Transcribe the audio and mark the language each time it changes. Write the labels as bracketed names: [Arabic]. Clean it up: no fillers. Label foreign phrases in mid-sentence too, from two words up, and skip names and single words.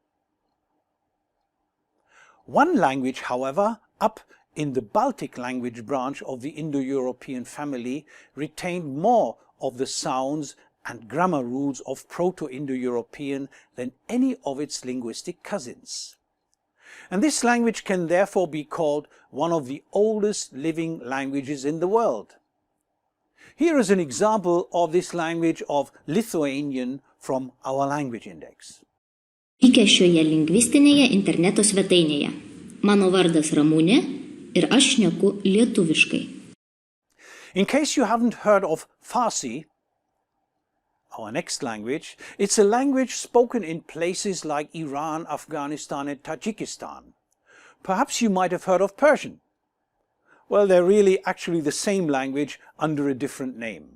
[English] One language, however, up in the Baltic language branch of the Indo-European family, retained more of the sounds and grammar rules of Proto-Indo-European than any of its linguistic cousins. And this language can therefore be called one of the oldest living languages in the world. Here is an example of this language of Lithuanian from our language index. [Lithuanian] Sveiki šioje lingvistinėje interneto svetainėje. Mano vardas Ramunė ir aš šneku lietuviškai. [English] In case you haven't heard of Farsi, our next language, it's a language spoken in places like Iran, Afghanistan and Tajikistan. Perhaps you might have heard of Persian. Well, they're really actually the same language under a different name.